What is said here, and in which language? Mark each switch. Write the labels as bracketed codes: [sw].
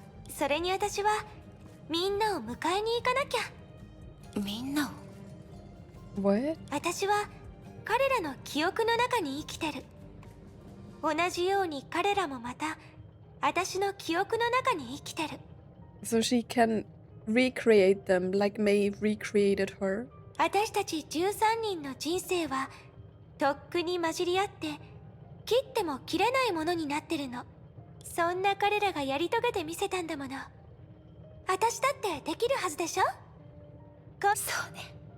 [ja] それに私はみんなを迎えに行かなきゃ。みんなを？ [en] What? [ja] 私は彼らの記憶の中に生きてる。同じように彼らもまた私の記憶の中に生きてる。 [en] So she can recreate them like Mei recreated her. [ja] 私たち13人の人生はとっくに混じり合って切っても切れないものになってるの。そんな彼らがやり遂げてみせたんだもの。私だってできるはずでしょ。そうね。